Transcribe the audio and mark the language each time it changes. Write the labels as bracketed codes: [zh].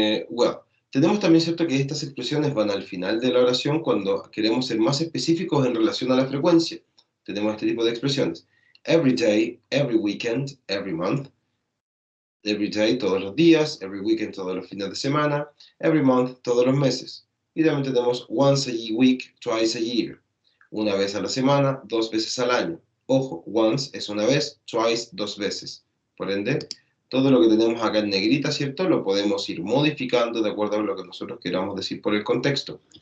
[es] Bueno, tenemos también cierto que estas expresiones van al final de la oración cuando queremos ser más específicos en relación a la frecuencia. Tenemos este tipo de expresiones. [en] Every day, every weekend, every month. Every day, [es] todos los días. [en] Every weekend, [es] todos los fines de semana. [en] Every month, [es] todos los meses. Y también tenemos [en] once a week, twice a year. [es] Una vez a la semana, dos veces al año. Ojo, once es una vez, twice, dos veces. Por ende, todo lo que tenemos acá en negrita, ¿cierto? Lo podemos ir modificando de acuerdo a lo que nosotros queramos decir por el contexto.